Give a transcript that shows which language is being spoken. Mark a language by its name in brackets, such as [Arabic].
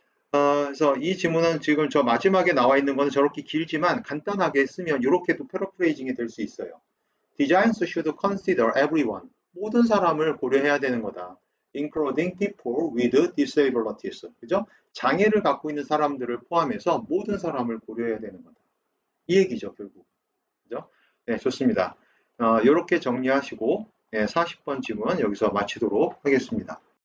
[Korean] 그래서 이 지문은 지금 저 마지막에 나와 있는 거는 저렇게 길지만 간단하게 쓰면 이렇게도 패러프레이징이 될 수 있어요. [English] Designs should consider everyone. [Korean] 모든 사람을 고려해야 되는 거다. [English] Including people with disabilities. [Korean] 그죠? 장애를 갖고 있는 사람들을 포함해서 모든 사람을 고려해야 되는 거다. 이 얘기죠, 결국. 그죠? 네, 좋습니다. 이렇게 정리하시고 40번 지문 여기서 마치도록 하겠습니다.